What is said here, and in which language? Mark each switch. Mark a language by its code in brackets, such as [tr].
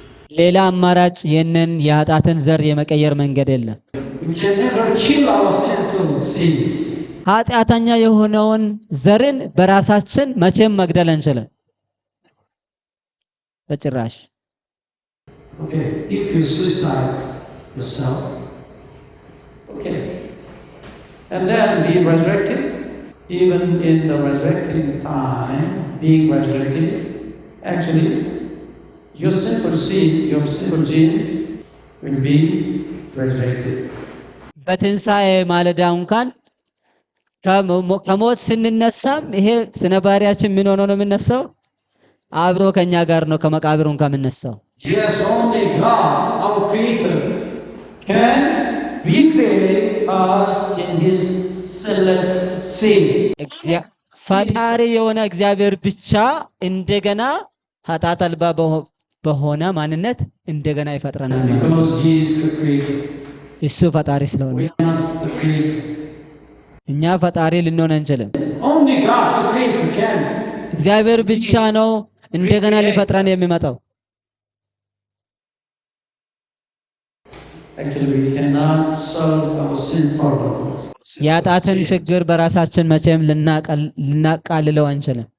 [am] ሌላ አማራጭ ይህንን የኃጢአትን ዘር የመቀየር መንገድ የለም። [en] We can never kill our sinful seeds. [am] ኃጢአተኛ የሆነውን ዘርን በራሳችን መቼም መግደል አንችልም፣ በጭራሽ። [en] Okay, if you suicide yourself, okay, and then be resurrected, even in the resurrecting time, being resurrected, actually, your sinful seed, your sinful gene will be resurrected. [am] በትንሣኤ ማለዳ እንኳን ከሞት ስንነሳም ይሄ ስነ ባህሪያችን ምን ሆኖ ነው የምነሳው? አብሮ ከኛ ጋር ነው ከመቃብሩ ከምነሳው። [en] Yes, only God, our Creator, can recreate us in His sinless seed. [am] ፈጣሪ የሆነ እግዚአብሔር ብቻ እንደገና ኃጢአት አልባ በሆነ ማንነት እንደገና ይፈጥረናል። [en] Because He is the Creator. [am] እሱ ፈጣሪ ስለሆነ [en] We are not the creator. [am] እኛ ፈጣሪ ልንሆን አንችልም። [en] Only God, the creator, can. [am] እግዚአብሔር ብቻ ነው እንደገና ሊፈጥረን የሚመጣው። [en] Actually, we cannot solve our sin problems. [am] የኃጢአትን ችግር በራሳችን መቼም ልናቃልለው አንችልም።